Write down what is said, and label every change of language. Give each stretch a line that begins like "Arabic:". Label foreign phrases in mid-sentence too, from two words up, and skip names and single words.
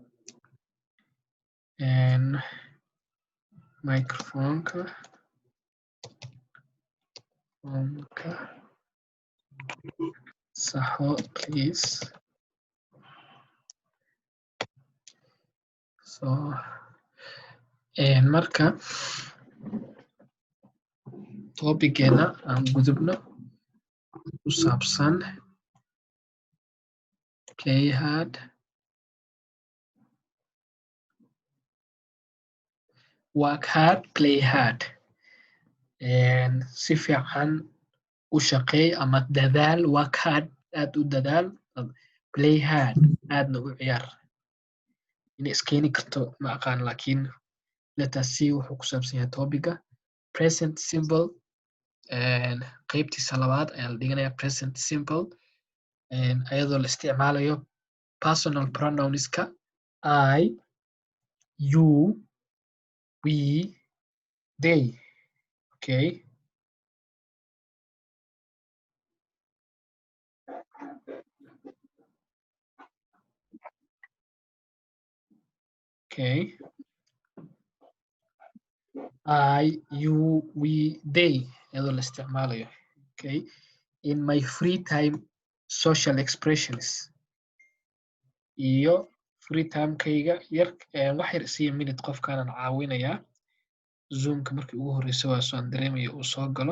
Somali: Microphone-ka saxo please. So marka topic-keena aan gudubno ku saabsan
English: play hard, work hard, play hard.
Somali: Si fiican u shaqeey ama dadaal,
English: work hard,
Somali: aad u dadaal,
English: play hard,
Somali: aadna u ciyaar. Inay iskeeni karto ma aqaan laakiin
English: let us see
Somali: wuxuu ku saabsan yahay topic-ga.
English: Present simple
Somali: qaybtiisa labaad ayaa la dhiganayaa
English: present simple
Somali: ayadoo la isticmaalayo
English: personal pronounska I, you, we, they. Okay. Okay. I, you, we, they
Somali: ayadoo la isticmaalayo.
English: Okay. In my free time social expressions
Somali: iyo
English: free time-kayga
Somali: yar wax yar isiya minute qofkaanan caawinayaa zoomka markii ugu horeysa waa soo dareemaya uu soo galo.